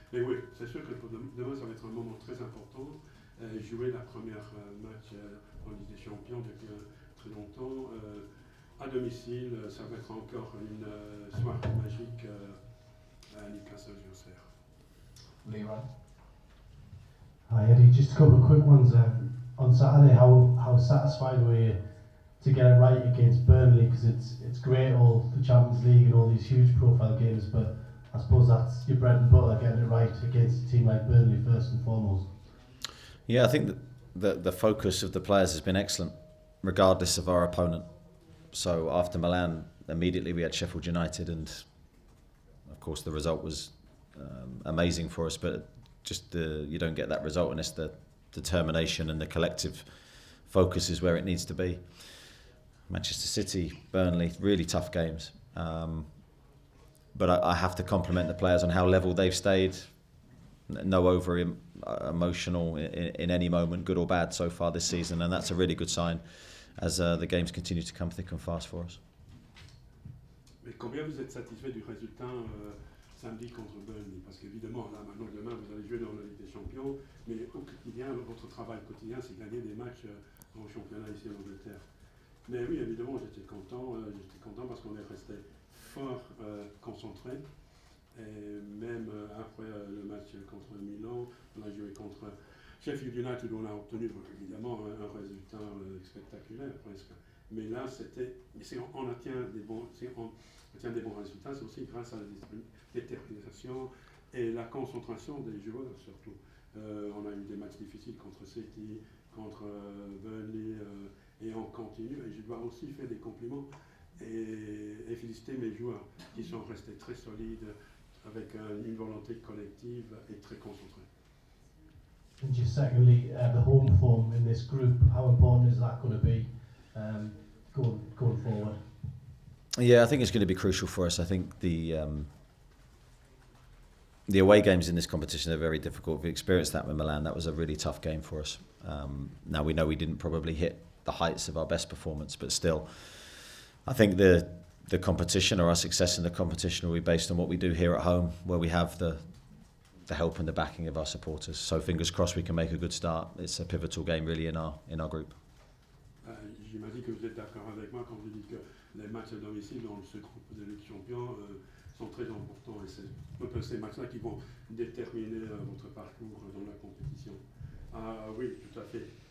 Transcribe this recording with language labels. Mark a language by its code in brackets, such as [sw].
[fr] Mais oui, c'est sûr que pour demain, ça va être un moment très important. Jouer la première match en Ligue des Champions depuis très longtemps. À domicile, ça va être encore une soirée magique à Newcastle United. Leroy? [en] Hi Eddie, just a couple of quick ones. On Saturday, how satisfied were you to get it right against Burnley? Because it's great, all the Champions League and all these huge profile games, but I suppose that's your bread and butter, getting it right against a team like Burnley first and foremost. Yeah, I think that the focus of the players has been excellent, regardless of our opponent. So after Milan, immediately we had Sheffield United, and of course the result was amazing for us, but just you don't get that result unless the determination and the collective focus is where it needs to be. Manchester City, Burnley, really tough games. But I have to compliment the players on how level they've stayed. No emotional in any moment, good or bad, so far this season, and that's a really good sign as the games continue to come thick and fast for us. [fr] Mais combien vous êtes satisfait du résultat samedi contre Burnley? Parce qu'évidemment, là, maintenant, demain, vous allez jouer dans la Ligue des Champions, mais au quotidien, votre travail quotidien, c'est gagner des matchs en championnat ici en Angleterre. Mais oui, évidemment, j'étais content parce qu'on est resté fort concentré. Et même après le match contre Milan, on a joué contre Sheffield United, où on a obtenu évidemment un résultat spectaculaire presque. Mais là, on atteint des bons résultats, c'est aussi grâce à la détermination et la concentration des joueurs surtout. On a eu des matchs difficiles contre City, contre Burnley, et on continue. Et je dois aussi faire des compliments et féliciter mes joueurs qui sont restés très solides, avec une volonté collective et très concentrée. [en] And just secondly, the home form in this group, how important is that going to be going forward? Yeah, I think it's going to be crucial for us. I think the away games in this competition are very difficult. We experienced that with Milan. That was a really tough game for us. Now we know we didn't probably hit the heights of our best performance, but still, I think the competition, or our success in the competition, will be based on what we do here at home, where we have the help and the backing of our supporters. So fingers crossed we can make a good start. It's a pivotal game really in our group. [fr] J'imagine que vous êtes d'accord avec moi quand vous dites que les matchs à domicile dans ce groupe de Ligue des Champions sont très importants, et c'est un peu ces matchs-là qui vont déterminer votre parcours dans la compétition. Ah oui, tout à fait.